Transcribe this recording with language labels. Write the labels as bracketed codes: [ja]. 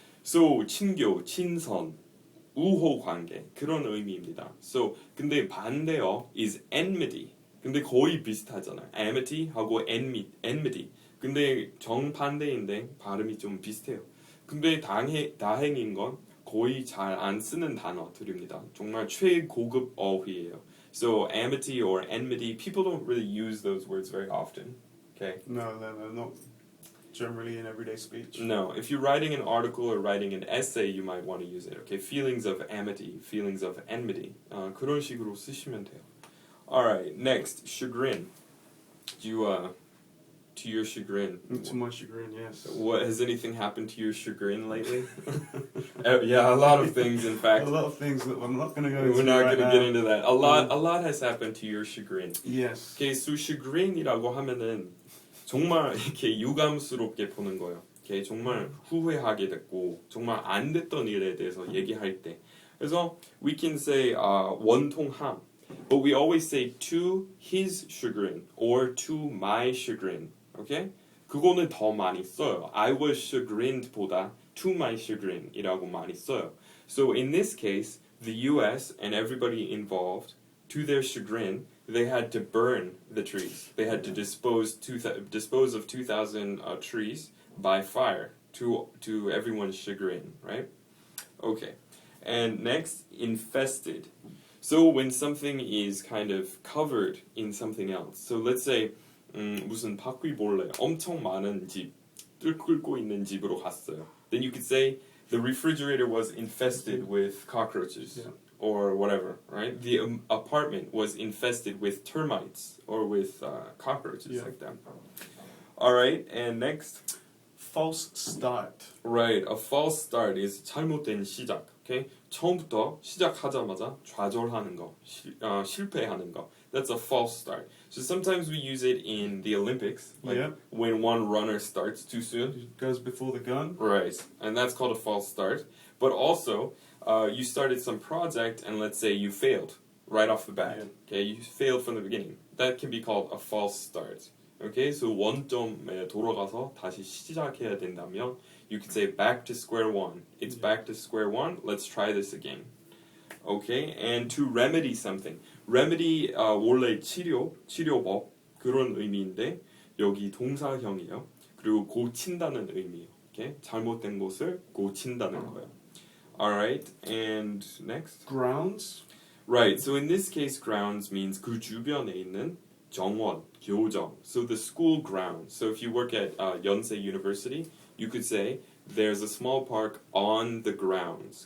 [ko] So 친교, 친선, 우호 관계 그런 의미입니다. [en] So [ko] 근데 반대어 [en] is enmity. [ko] 근데 거의 비슷하잖아요. amity하고 enmity. 근데 정반대인데 발음이 좀 비슷해요. 근데 다행인 건 거의 잘 안 쓰는 단어들입니다. 정말 최고급 어휘예요. [en] So amity or enmity, people don't really use those words very often. Okay. No, they're not generally in everyday speech. No, if you're writing an article or writing an essay, you might want to use it. Okay, feelings of amity, feelings of enmity. [ko] 그런 식으로 쓰시면 돼요. [en] All right, next, chagrin. To your chagrin. To my chagrin, yes. What has anything happened to your chagrin lately? Yeah, a lot of things, in fact. A lot of things that I'm not going to go into. We're not right going to now. get into that. A lot has happened to your chagrin. Yes. [ko] Okay, so chagrin이라고 하면은 정말 이렇게 유감스럽게 보는 거예요. Okay, 정말 후회하게 됐고 정말 안 됐던 일에 대해서 얘기할 때. [en] 그래서 we can say 원통함, but we always say to his chagrin or to my chagrin. [ko] Okay? 그거는 더 많이 써요. [en] I was chagrined [ko] 보다 [en] to my chagrin [ko] 이라고 많이 써요. [en] So in this case, the US and everybody involved, to their chagrin, they had to burn the trees. They had to dispose of 2,000 trees by fire to everyone's chagrin, right? Okay. And next, infested. So when something is kind of covered in something else. So let's say [ko] 무슨 바퀴벌레 엄청 많은 집 뚫고 있는 집으로 갔어요. [en] Then you could say the refrigerator was infested with cockroaches. Yeah. Or whatever, right? The apartment was infested with termites or with cockroaches, like that. All right, and next. False start. Right, a false start is [ko] 잘못된 시작. Okay, 처음부터 시작하자마자 좌절하는 거, 실패하는 거. [en] That's a false start. So sometimes we use it in the Olympics, like when one runner starts too soon. Goes before the gun. Right, and that's called a false start. But also, you started some project and let's say you failed right off the bat. Okay, you failed from the beginning. That can be called a false start. Okay, so [ko] 원점에 돌아가서 다시 시작해야 된다면 [en] you could say back to square one. It's back to square one. Let's try this again. Okay, and to remedy something. [ko] Remedy 원래 치료법 그런 의미인데 여기 동사형이에요. 그리고 고친다는 의미예요. Okay, 잘못된 것을 고친다는 거예요. [en] Alright, and next? Grounds. Right, so in this case, grounds means [ko] 그 주변에 있는 정원, 교정. [en] So the school grounds. So if you work at Yonsei University, you could say there's a small park on the grounds.